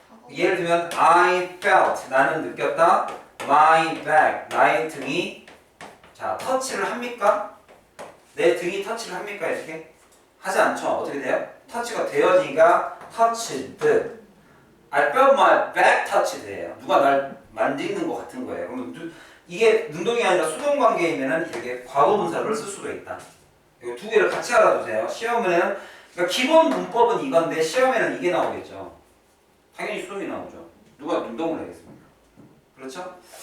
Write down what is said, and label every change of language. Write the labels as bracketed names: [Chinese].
[Korean] 예를 들면 [English] I felt, [Korean] 나는 느꼈다. [English] My back, [Korean] 나의 등이 자, 터치를 합니까? 내 등이 터치를 합니까? 이렇게? 하지 않죠. 어떻게 돼요? 터치가 되어지니까 touched. [English] I felt my back touched예요. [Korean] 누가 날 만지는 것 같은 거예요. 그러면 이게 능동이 아니라 수동 관계이면은 이렇게 과거 분사를 쓸 수도 있다. 이거 두 개를 같이 알아두세요. 시험에는 그러니까 기본 문법은 이건데 시험에는 이게 나오겠죠. 당연히 수동이 나오죠. 누가 능동을 하겠습니까? 그렇죠?